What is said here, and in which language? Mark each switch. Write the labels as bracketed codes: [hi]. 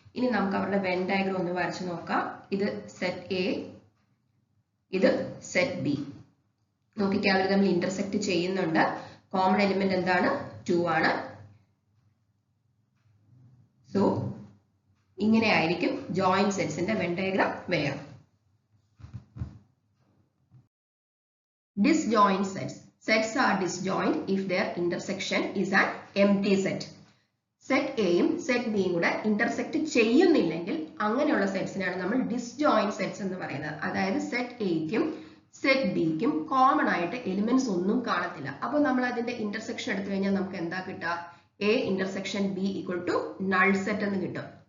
[ml] ഇനി നമുക്ക് അവരുടെ വെൻ ഡയഗ്രം ഒന്ന് വരച്ചു നോക്കാം. ഇത് സെറ്റ് എ, ഇത് സെറ്റ് ബി. നോക്കിക്കാൻ അവർ തമ്മിൽ ഇന്റർസെക്ട് ചെയ്യുന്നുണ്ട്. കോമൺ എലിമെന്റ് എന്താണ്? 2 ആണ്. സോ ഇങ്ങനെ ആയിരിക്കും ജോയിന്റ് സെറ്റ്സിന്റെ വെൻ ഡയഗ്രം വരിക. [en] Disjoint sets. Sets are disjoint if their intersection is an empty set. [ml] Set എയും സെറ്റ് ബിയും കൂടെ ഇന്റർസെക്ട് ചെയ്യുന്നില്ലെങ്കിൽ അങ്ങനെയുള്ള സെറ്റ്സിനാണ് നമ്മൾ ഡിസ്ജോയിന്റ് സെറ്റ്സ് എന്ന് പറയുന്നത്. അതായത് സെറ്റ് എക്കും സെറ്റ് ബിക്കും കോമൺ ആയിട്ട് എലിമെന്റ്സ് ഒന്നും കാണത്തില്ല. അപ്പോൾ നമ്മൾ അതിന്റെ ഇന്റർസെക്ഷൻ എടുത്തു കഴിഞ്ഞാൽ നമുക്ക് എന്താ കിട്ടുക? A intersection B equal to null set എന്ന് കിട്ടും.